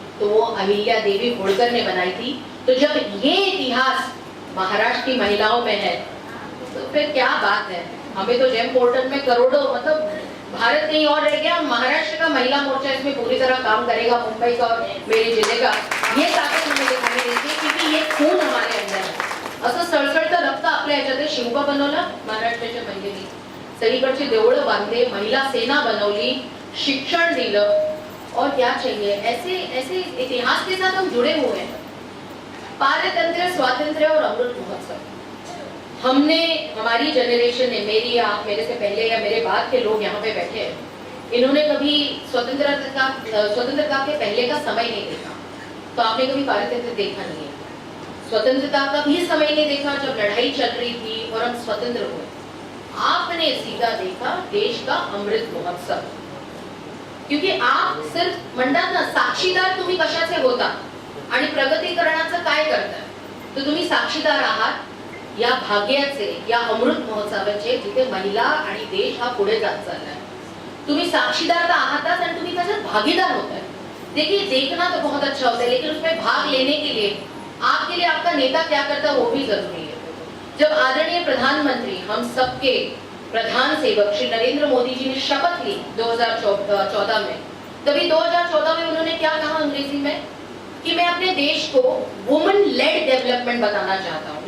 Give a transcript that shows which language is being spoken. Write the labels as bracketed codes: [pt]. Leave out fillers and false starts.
[hi] तो वो अहिल्या देवी होळकर ने बनाई थी। तो जब ये इतिहास महाराष्ट्र की महिलाओं में है, तो फिर क्या बात है। हमें तो जेम पोर्टल में करोड़ों, मतलब भारत नहीं और रह गया, महाराष्ट्र का महिला मोर्चा इसमें पूरी तरह काम करेगा, मुंबई का और मेरे जिले का। ये ताकत हमें दिखाई देती है, क्योंकि ये खून हमारे अंदर है। [mr] असं सळसळतं रक्त आपल्या ह्याच्यात शिवबा बनवला महाराष्ट्राच्या महिलेने, सगळीकडचे देवळं बांधले, महिला सेना बनवली, शिक्षण दिलं, [hi] और क्या चाहिए। ऐसे ऐसे इतिहास के साथ हम जुड़े हुए हैं। पारतंत्र, स्वातंत्र्य और अमृत महोत्सव, हमने, हमारी जनरेशन ने, मेरी, आप मेरे से पहले या मेरे बाद के लोग यहाँ पे बैठे हैं, इन्होंने कभी स्वतंत्रता के पहले का समय नहीं देखा। तो आपने कभी पारतंत्र देखा नहीं है। स्वतंत्रता का भी समय नहीं देखा जब लड़ाई चल रही थी और हम स्वतंत्र हुए। आपने सीधा देखा देश का अमृत महोत्सव, क्योंकि आप सिर्फ [mr] म्हणतात ना, साक्षीदार तुम्ही कशाचे होता आणि प्रगतीकरणाचं काय करता। तर तुम्ही साक्षीदार आहात या भाग्याचे, या अमृत महोत्सवाचे, जिथे महिला आणि देश हा पुढे जात चाललाय. तुम्ही साक्षीदार तर आहातच आणि तुम्ही त्याच्यात भागीदार होताय. [hi] देखिए, देखना तो बहुत अच्छा होता है, लेकिन उसमें भाग लेने के लिए आपके लिए आपका नेता क्या करता है वो भी जरूरी है. जब आदरणीय प्रधानमंत्री, हम सबके प्रधान सेवक श्री नरेंद्र मोदी जी ने शपथ ली 2014 में, तभी 2014 में उन्होंने क्या कहा अंग्रेजी में कि मैं अपने देश को [en] women led development [hi] बताना चाहता हूँ.